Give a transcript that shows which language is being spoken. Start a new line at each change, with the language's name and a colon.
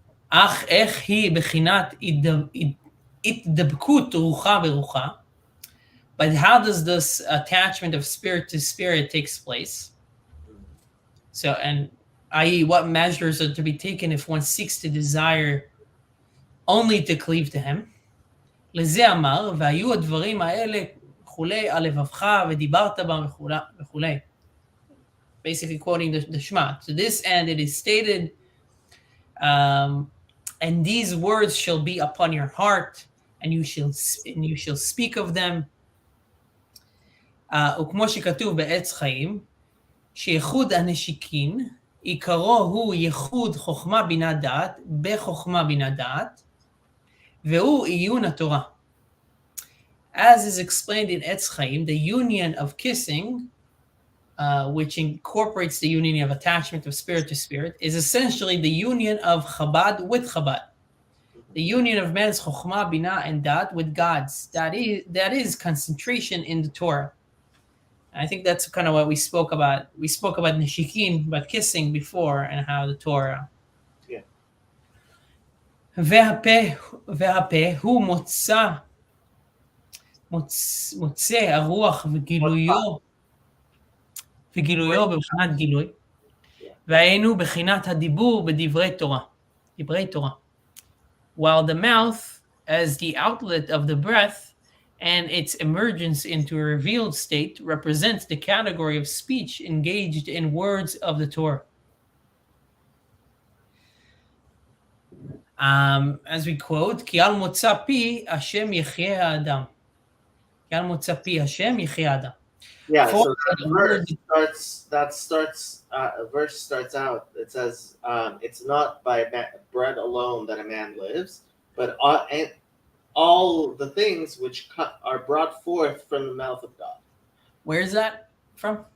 Hebrew: אך איך היא בחינת התדבקות רוחה ברוחה,
English: but how does this attachment of spirit to spirit takes place? So, and i.e., what measures are to be taken if one seeks to desire only to cleave to him?
Hebrew: לזה אמר, והיו הדברים האלה כולי על לבבך ודיברת בם וכולי.
English: Basically quoting the Shema. To this end it is stated, and these words shall be upon your heart, and you shall speak of them.
Hebrew: וכמו שכתוב בעץ חיים, שייחוד הנשיקין, עיקרו הוא ייחוד חוכמה בינה דעת, בחוכמה בינה דעת, והוא עיון התורה.
English: As is explained in Etz Chaim, the union of kissing, which incorporates the union of attachment of spirit to spirit, is essentially the union of Chabad with Chabad. The union of man's Chokhmah, Binah, and Dat with God's. That is concentration in the Torah. And I think that's kind of what we spoke about. We spoke about Nishikin, about kissing before, and how the Torah. Yeah.
Hebrew: והפה הוא מוצא הרוח וגילויו בבחינת גילוי, והיינו בחינת הדיבור בדברי תורה.
English: While the mouth, as the outlet of the breath and its emergence into a revealed state, represents the category of speech engaged in words of the Torah. As we quote,
Hebrew: כי על מוצא פי השם יחיה האדם. כי על מוצא פי השם יחיה האדם.
English: Yeah, so that verse starts out. It says, "It's not by bread alone that a man lives, but all the things which are brought forth from the mouth of God." Where is that from?